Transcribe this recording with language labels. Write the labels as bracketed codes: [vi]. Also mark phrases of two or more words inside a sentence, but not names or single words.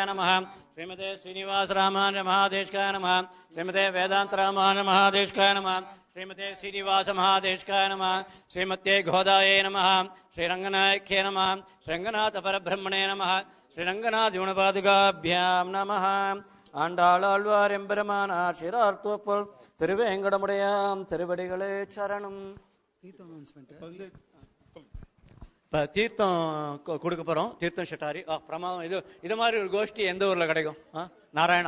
[sa] नमः श्रीमते श्रीनिवास रामानुज महादेशिकाय नमः श्रीमते वेदांत रामानुज महादेशिकाय नमः श्रीमते श्रीनिवास महादेशिकाय नमः श्रीमते गोदाये नमः श्रीरंगनायक्ये नमः श्रीरंगनाथ परब्रह्मणे नमः श्रीरंगनाथ गुणपादुकाभ्यां नमः [ta] ஆண்டாள் எம்பெருமானார் சிரார்த்தோப்பல் திருவேங்கடமுடையாம் திருவடிகளே சரணம். இப்போ தீர்த்தம் கொடுக்க போகிறோம். தீர்த்தம் ஷட்டாரி பிரமாதம். இது மாதிரி ஒரு கோஷ்டி எந்த ஊரில் கிடைக்கும்? நாராயணா.